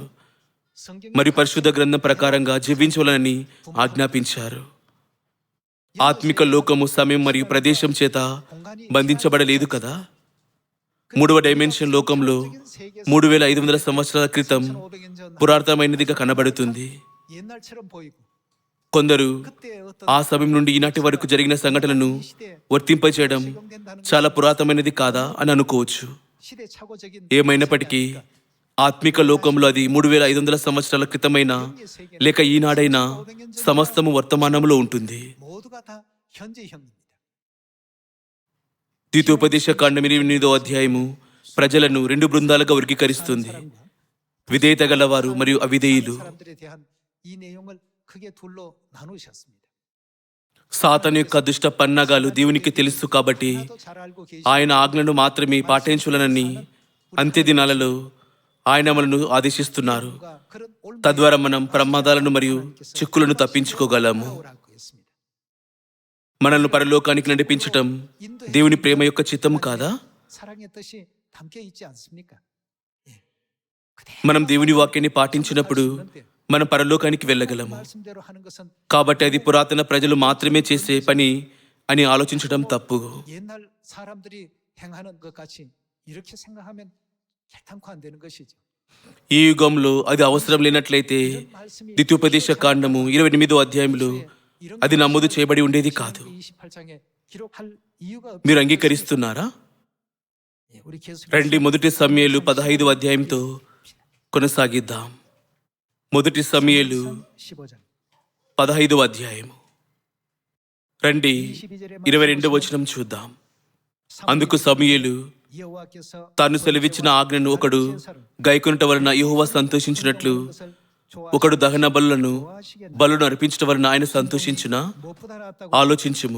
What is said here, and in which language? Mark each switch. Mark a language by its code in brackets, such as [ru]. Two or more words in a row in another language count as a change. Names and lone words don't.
[te] మరియు పరిశుద్ధ గ్రంథం ప్రకారంగా జీవించవలనని ఆజ్ఞాపించారు. ఆత్మిక లోకము సమయం మరియు ప్రదేశం చేత బంధించబడలేదు కదా. 3వ డైమెన్షన్ లోకంలో 3500 సంవత్సరాల క్రితం పురాతనమైనదిగా కనబడుతుంది. [ko] 옛날처럼 보이고 [te] కొందరు [ko] 그때 어떤 [te] ఆ సమయం నుండి ఈనాటి వరకు జరిగిన సంఘటనలను వర్తింపచేయడం చాలా పురాతనమైనది కాదా అని అనుకోవచ్చు. [ko] 시대착오적인 [te] ఏమైనప్పటికీ ఆత్మిక లోకంలో అది 3500 సంవత్సరాల క్రితమైన లేక ఈనాడైనా సమస్తము వర్తమానంలో ఉంటుంది. [ko] 모두가 다 현재형입니다. [te] ద్వితోపదేశ కాండం 28వ అధ్యాయము ప్రజలను 2 బృందాలుగా వర్గీకరిస్తుంది. విధేయత గలవారు మరియు అవిధేయులు. [ko] 사람들에 대한 이 내용을 크게 둘로 나누셨습니다. [te] సాతాను యొక్క దుష్ట పన్నాగాలు దేవునికి తెలుసు కాబట్టి [ko] 하나도 잘 알고 계시 [te] ఆయన ఆజ్ఞలను మాత్రమే పాటించులనని అంత్య దినాలలో ఆయన మనను ఆదేశిస్తున్నారు. [ko] 그런 올 [te] తద్వారా మనం ప్రమాదాలను మరియు చిక్కులను తప్పించుకోగలము. [ko] 라고 했습니다. [te] మనల్ని పరలోకానికి నడిపించటం దేవుని ప్రేమ యొక్క చిత్తం కాదా? [ko] 사랑의 뜻이 담겨 있지 않습니까? 예. [te] మనం దేవుని వాక్యాన్ని పాటించినప్పుడు మనం పరలోకానికి వెళ్ళగలము. [ko] 말씀대로 하는 것은 [te] కాబట్టి అది పురాతన ప్రజలు మాత్రమే చేసే పని అని ఆలోచించడం తప్పు. [ko] 옛날 사람들이 행하는 것 같이 이렇게 생각하면 결단코 안 되는 것이죠. [te] ఈ యుగంలో అది అవసరం లేనట్లయితే [ko] 이런 말씀이 [te] ద్వితీయోపదేశ కాండము 28వ అధ్యాయంలో [ko] 이런 [te] అది నమోదు చేయబడి ఉండేది కాదు. [ko] 28장에 기록할 이유가 [te] మీరు అంగీకరిస్తున్నారా? [ko] 예, 우리 계속 [te] రండి మొదటి సమూయేలు 15వ అధ్యాయంతో కొనసాగిద్దాం. మొదటి సమూయేలు [ko] 15장 [te] 15వ అధ్యాయము రండి 22వ వచనం చూద్దాం. అందుకు సమూయేలు తాను సెలవిచ్చిన ఆజ్ఞను ఒకడు గైకొనుట వలన యెహోవా సంతోషించినట్లు ఒకడు దహన బలులను అర్పించటం వలన ఆయన సంతోషించిన ఆలోచించుము.